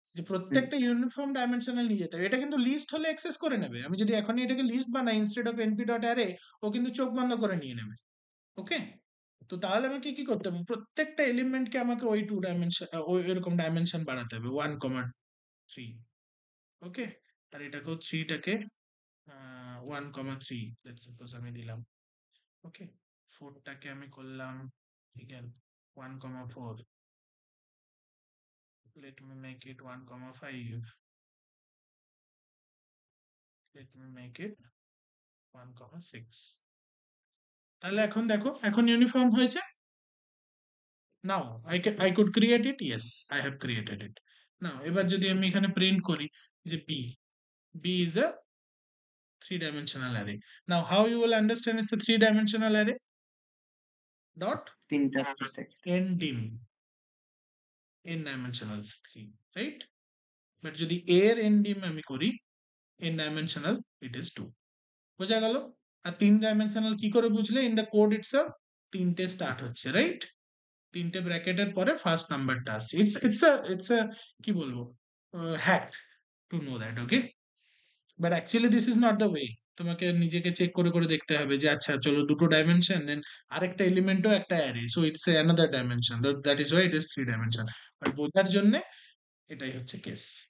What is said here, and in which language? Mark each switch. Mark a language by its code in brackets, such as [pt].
[bn] যে প্রত্যেকটা uniform dimensional নিয়ে যেতে হবে। এটা কিন্তু লিস্ট হলে অ্যাক্সেস করে নেবে, আমি যদি এখনই এটাকে লিস্ট বানাই instead of NP dot array, ও কিন্তু চোখ বন্ধ করে নিয়ে নেবে। ওকে, তো তাহলে আমাকে কি করতে হবে? প্রত্যেকটা এলিমেন্টকে আমাকে ওই 2 ডাইমেনশন, ওই এরকম ডাইমেনশন বাড়াতে হবে 1 কমা 3। ওকে, আর এটাকেও 3টাকে 1 কমা 3 লেটস সাপোজ আমি দিলাম। ওকে, 4টাকে আমি করলাম again 1 comma 4, [en] let me make it [bn] 1 comma 5, let me make it 1 কমা 6। তাহলে এখন দেখো, এখন ইউনিফর্ম হয়েছে। [en] Now I could create it, yes I have created it। [bn] নাও এবার যদি আমি এখানে প্রিন্ট করি যে [en] b is a 3-dimensional array। Now how you will understand it's a 3-dimensional array? Dot [bn] তিনটা stack। [en] ndim, n dimensionals 3, right? [bn] But যদি a এর ndim আমি করি n dimensional it is 2। বোঝা গেল? আর 3 ডাইমেনশনাল কি করে বুঝলে? [en] in the code itself [bn] তিনটে স্টার্ট হচ্ছে, রাইট? তিনটে ব্র্যাকেটের পরে ফার্স্ট নাম্বারটা আসছে। [en] It's a কি বলবো, hack to know that. [bn] Okay, [en] But actually this is not the way. [bn] তোমাকে নিজেকে চেক করে করে দেখতে হবে যে আচ্ছা চলো দুটো ডাইমেনশন, দেন আরেকটা এলিমেন্টও একটা array, so it's another dimension, that is why it is 3 dimension. But বোঝার জন্য এটাই হচ্ছে কেস।